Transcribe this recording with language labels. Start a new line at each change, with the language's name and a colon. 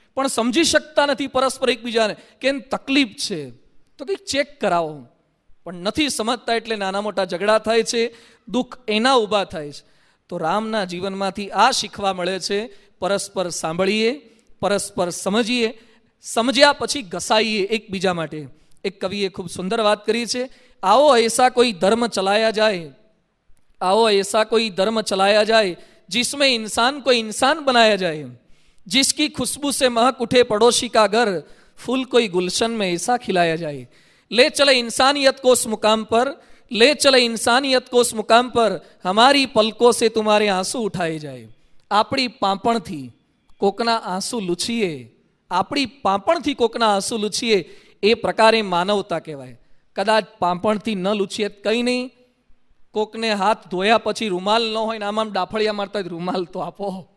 Gujarati: પણ સમજી શકતા નથી પરસ્પર એકબીજાને કે એમ તકલીફ છે તો કંઈક ચેક કરાવો, પણ નથી સમજતા એટલે નાના મોટા ઝઘડા થાય છે, દુઃખ એના ઊભા થાય છે. તો રામના જીવનમાંથી આ શીખવા મળે છે, પરસ્પર સાંભળીએ, પરસ્પર સમજીએ, સમજ્યા પછી ઘસાઈએ એકબીજા માટે. એક કવિએ ખૂબ સુંદર વાત કરી છે,
Hindi: आओ ऐसा कोई धर्म चलाया जाए, आओ ऐसा कोई धर्म चलाया जाए जिसमें इंसान को इंसान बनाया जाए, जिसकी खुशबू से महक उठे पड़ोसी का घर, फूल कोई गुलशन में ऐसा खिलाया जाए. ले चले इंसानियत को उस मुकाम पर, ले चले इंसानियत को उस मुकाम पर, हमारी पलकों से तुम्हारे आंसू उठाए जाए.
Gujarati: આપણી પાંપણથી કોકના આંસુ લૂછીએ, આપણી પાંપણથી કોકના આંસુ લૂછીએ, એ પ્રકારે માનવતા કહેવાય. કદાચ પાંપણથી ન લૂછીએ કંઈ નહીં, કોકને હાથ ધોયા પછી રૂમાલ ન હોય ને આમ ડાફળિયા મારતા હોય, રૂમાલ તો આપો.